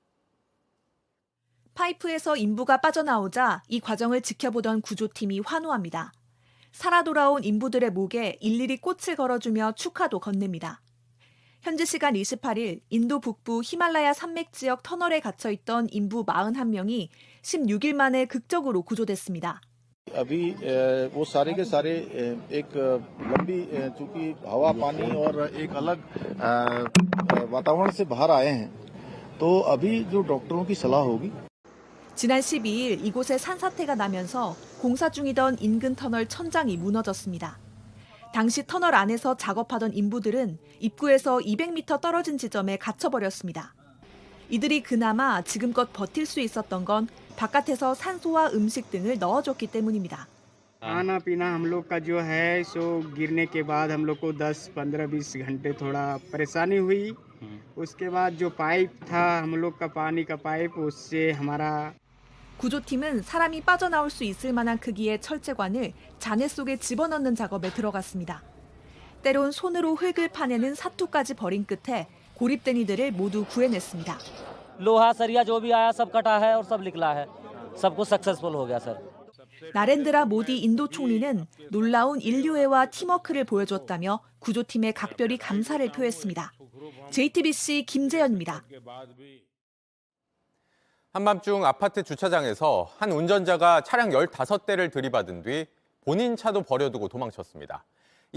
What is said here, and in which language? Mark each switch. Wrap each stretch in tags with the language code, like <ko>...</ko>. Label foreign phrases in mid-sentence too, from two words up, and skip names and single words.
<ko>파이프에서 인부가 빠져나오자 이 과정을 지켜보던 구조팀이 환호합니다. 살아 돌아온 인부들의 목에 일일이 꽃을 걸어주며 축하도 건넵니다. 현지 시간 28일 인도 북부 히말라야 산맥 지역 터널에 갇혀있던 인부 41명이 16일 만에 극적으로 구조됐습니다.</ko> <hi>अभी वो सारे के सारे एक लंबी चूंकि हवा पानी और एक अलग वातावरण से बाहर आए हैं तो अभी जो डॉक्टरों की सलाह होगी.</hi> <ko>지난 12일 이곳에 산사태가 나면서 공사 중이던 인근 터널 천장이 무너졌습니다. 당시 터널 안에서 작업하던 인부들은 입구에서 200m 떨어진 지점에 갇혀버렸습니다. 이들이 그나마 지금껏 버틸 수 있었던 건 바깥에서 산소와 음식 등을 넣어줬기 때문입니다.</ko> <hi>खाना पीना हम लोग का जो है सो गिरने के बाद हम लोग को 10, 15, 20 घंटे थोड़ा परेशानी हुई. उसके बाद जो पाइप था हम लोग का पानी का पाइप उससे हमारा.</hi> <ko>구조팀은 사람이 빠져나올 수 있을 만한 크기의 철제관을 잔해 속에 집어넣는 작업에 들어갔습니다. 때론 손으로 흙을 파내는 사투까지 벌인 끝에 고립된 이들을 모두 구해냈습니다.</ko> <hi>लोहा सरिया जो भी आया सब कटा है और सब निकला है सब कुछ सक्सेसफुल हो गया सर.</hi> <ko>나렌드라 모디 인도 총리는 놀라운 인류애와 팀워크를 보여줬다며 구조팀에 각별히 감사를 표했습니다. JTBC 김재현입니다. 한밤중 아파트 주차장에서 한 운전자가 차량 15대를 들이받은 뒤 본인 차도 버려두고 도망쳤습니다.</ko>